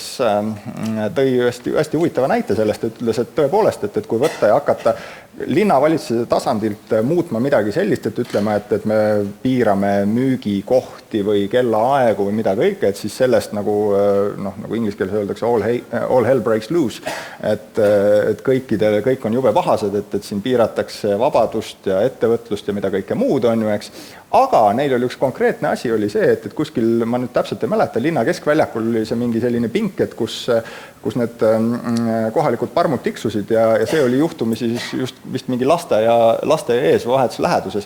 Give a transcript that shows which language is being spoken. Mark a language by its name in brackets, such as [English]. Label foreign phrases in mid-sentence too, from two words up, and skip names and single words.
[Estonian] tõi hästi huvitava näite sellest, et ütles, et tõepoolest, et kui võtta ja hakata linnavalitsuse tasandilt muutma midagi sellist, et ütleme, et me piirame müügikohti või kellaaegu või mida kõike, et siis sellest nagu inglise keeles öeldakse [English] all hell breaks loose, [Estonian] et kõik on jube pahased, et siin piiratakse vabadust ja ettevõtlust ja mida kõike muud on ju, eks. Aga neil oli üks konkreetne asi, oli see, et kuskil, ma nüüd täpselt ei mäleta, linna keskväljakul oli see mingi selline pink, et kus need kohalikud parmud tiksusid ja see oli juhtumisi siis just vist mingi laste ees vahetus läheduses.